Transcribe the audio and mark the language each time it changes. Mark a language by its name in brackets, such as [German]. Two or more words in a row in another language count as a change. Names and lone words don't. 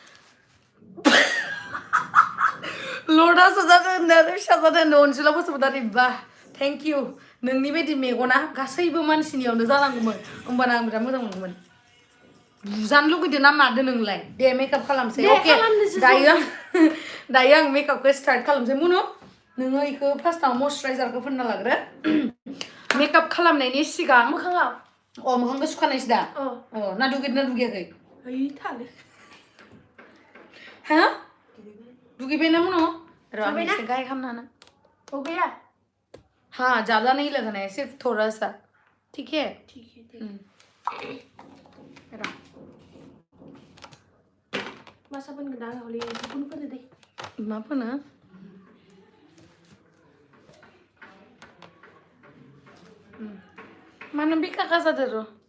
[Bodo] लर्डासो जादों होननानै फिसा जादों होनदों अनसुला बसुमतारी बा [English] thank you [Bodo] नोंनि बायदि मेगना गासैबो मानसिनियावनो जानांगौमोन होमबाना आं बिराद मोजां मोनगौमोन बुजानो लुगैदों ना मादो नोंलाय दे मेकआप खालामसै अके दायो आं मेकआपखौ स्टार्ट खालामसै मुनु नोङो इखौ फार्स्टआव मयस्चाराइजारखौ फोनना लाग्रो मेकआप खालामनायनि सिगां मोखाङाव मोखांखौ सुखानायसो दा ना दुगैयाखै थालै हा दुगैबायना मुनु र' आं एसे गाय खालामना [Hindi] हो गया हाँ ज़्यादा नहीं लगाना है सिर्फ थोड़ा सा ठीक है [Bodo] मा साबोन गोनां हले गुबुन फोनो दे मा फोनो मानो बिखा जादो र'